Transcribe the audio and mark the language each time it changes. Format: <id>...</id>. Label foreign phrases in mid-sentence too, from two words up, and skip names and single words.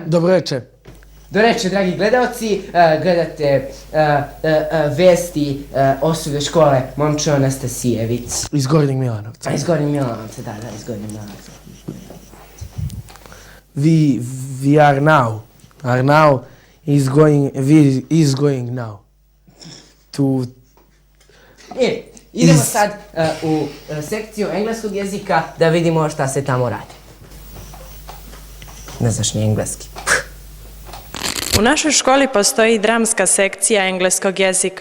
<sr>Dobro večer. Dobro večer, dragi gledalci. Gledate vesti osnovne škole Momčilo Anastasijević. Iz Gornjeg Milanovca. Iz Gornjeg Milanovca, da, iz Gornjeg Milanovca.</sr> <en>We are now is going now.</en> <sr>Idemo sad u sekciju engleskog jezika da vidimo šta se tamo radi. Ne znaš ni engleski. U našoj školi postoji dramska sekcija engleskog jezika.</sr>